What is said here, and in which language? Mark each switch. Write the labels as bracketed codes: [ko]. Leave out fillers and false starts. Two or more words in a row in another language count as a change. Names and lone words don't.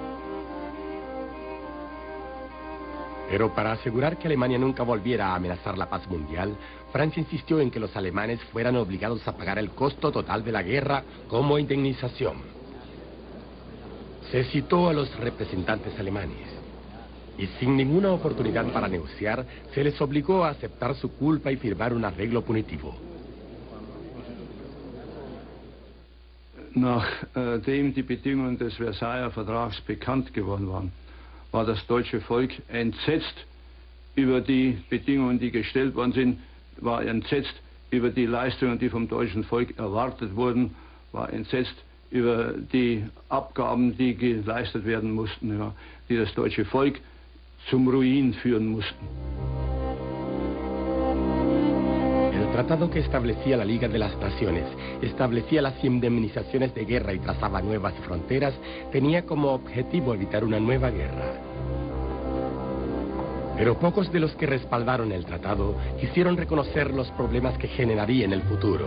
[es] Pero para asegurar que Alemania nunca volviera a amenazar la paz mundial, Francia insistió en que los alemanes fueran obligados a pagar el costo total de la guerra como indemnización. Se citó a los representantes alemanes y sin ninguna oportunidad para negociar, se les obligó a aceptar su culpa y firmar un arreglo punitivo. [de] Nachdem die Bedingungen des Versailler Vertrags bekannt geworden waren, war das deutsche Volk entsetzt über die Bedingungen, die gestellt worden sind, war entsetzt über die Leistungen, die vom deutschen Volk erwartet wurden, war entsetzt über die Abgaben, die geleistet werden mussten, ja, die das deutsche Volk zum Ruin führen mussten. [es] El tratado que establecía la Liga de las Naciones, establecía las indemnizaciones de guerra y trazaba nuevas fronteras, tenía como objetivo evitar una nueva guerra. Pero pocos de los que respaldaron el tratado quisieron reconocer los problemas que generaría en el futuro.